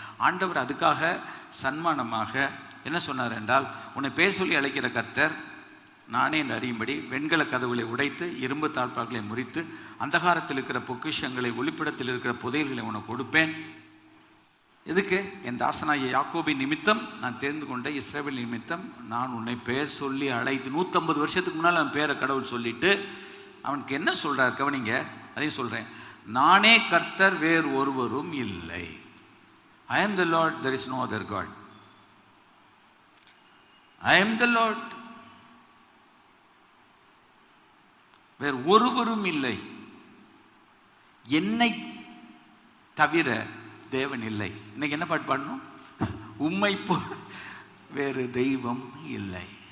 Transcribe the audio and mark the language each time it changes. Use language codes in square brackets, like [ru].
[ta] ஆண்டவர் அதுக்காக சன்மானமாக என்ன சொன்னார் என்றால், உன்னை பேர் சொல்லி அழைக்கிற கர்த்தர் நானே என்று அறியும்படி வெண்கல கதவுகளை உடைத்து இரும்பு தாழ்பார்களை முறித்து அந்தகாரத்தில் இருக்கிற பொக்கிஷங்களை ஒளிப்பிடத்தில் இருக்கிற புதையல்களை உனக்கு கொடுப்பேன். எதுக்கு? என் தாசனாகிய யாக்கோபின் நிமித்தம் நான் தெரிந்து கொண்ட இஸ்ரவேல் நிமித்தம் நான் உன்னை பெயர் சொல்லி அழைத்து. 150 வருஷத்துக்கு முன்னால் அவன் பேரை கடவுள் சொல்லிட்டு அவனுக்கு என்ன சொல்றார் கவனிங்க, அதையும் சொல்றேன். நானே கர்த்தர், வேறு ஒருவரும் இல்லை. [en] I am the Lord, there is no other God. I am the Lord, [ta] வேறு ஒருவரும் இல்லை, என்னை தவிர தேவன் இல்லை. இன்னைக்கு என்ன பாட்டு பாடணும்? உம்மை போல் வேறு தெய்வம் இல்லை.